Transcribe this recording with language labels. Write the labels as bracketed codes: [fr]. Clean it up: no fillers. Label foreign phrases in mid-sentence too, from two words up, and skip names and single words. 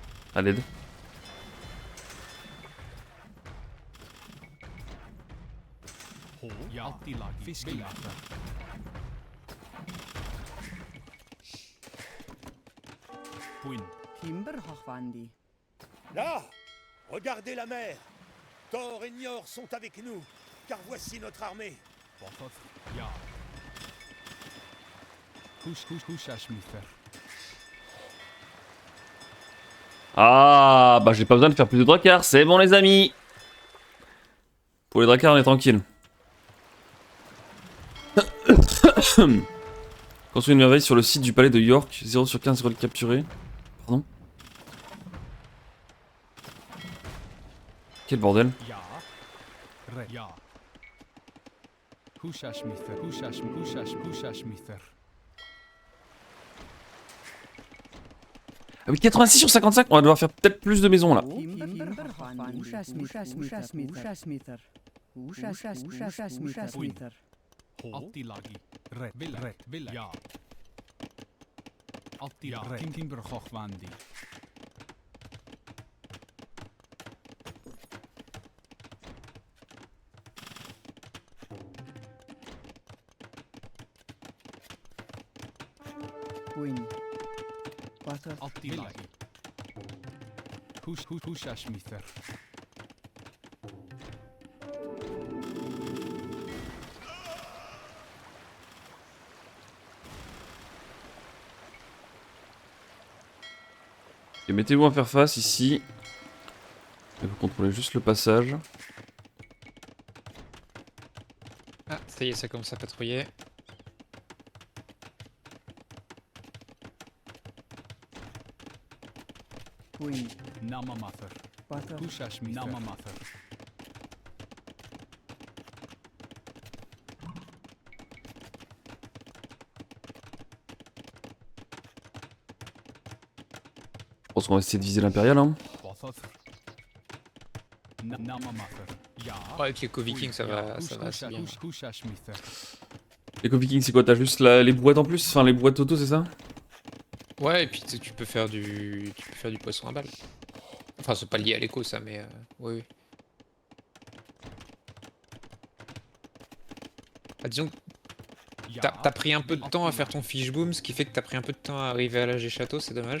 [fr] À l'aide. [non] Ja, Altilagi. Fiskelager. [fr] Puin. Timberhochwandi. Là, regardez la mer. Thor et Njord sont avec nous, car voici notre armée. [non] Bothoth. Ja. Hushashmither. [fr] Ah, bah j'ai pas besoin de faire plus de dracars, c'est bon les amis. Pour les dracars, on est tranquille. Construire une merveille sur le site du palais de York, 0 sur 15 reliques capturées. Pardon. Quel bordel. [non] Ja. Re. Ja. Hushashmither. Hushashmither. [fr] Ah oui, 86 sur 55, on va devoir faire peut-être plus de maisons là. [non] Timberhochwandi. Hushashmither. [fr] Hushashmither. [non] Altilagi. Re. Villa. Ja. Altilagi. Timberhochwandi. [fr] Puin. Bothoth. [non] Altilagi. Hushashmither. [fr] Et mettez-vous à faire face ici. Et vous contrôlez juste le passage. Ah, ça y est, ça commence à patrouiller. Puin. Namamather. Bothoth. [non] Hushashmither. Namamather. [fr] Je pense qu'on va essayer de viser l'impérial. Hein. [non] Bothoth. Namamather. Ja. [fr] Ouais, avec les co-vikings, ça va assez bien. Hushashmither. Les co-vikings, c'est quoi? T'as juste les brouettes en plus? Enfin, les brouettes auto, c'est ça? Ouais, et puis tu peux faire du poisson à balle. Enfin, c'est pas lié à l'écho, ça, mais oui, oui. Ah, disons que t'as pris un peu de temps à faire ton fishboom, ce qui fait que t'as pris un peu de temps à arriver à l'âge des châteaux, c'est dommage.